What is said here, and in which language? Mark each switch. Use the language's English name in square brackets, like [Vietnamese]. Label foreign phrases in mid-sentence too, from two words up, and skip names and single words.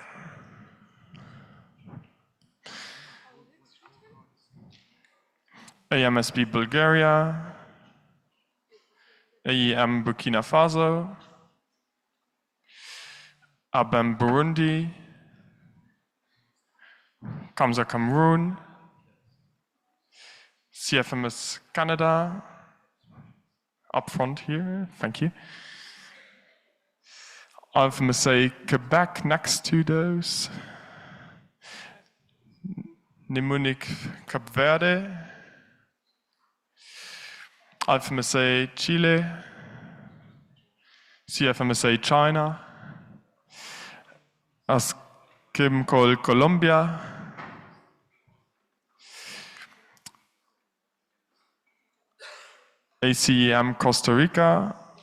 [English] AMSB Bulgaria. AEM Burkina Faso. ABEM Burundi. Kamsa Cameroon. CFMS Canada. Up front here, thank you. IFMSA Quebec next to those. Nimunic Cape Verde. IFMSA Chile. CFMSA China. Askimkol, Colombia. ACEM, Costa Rica.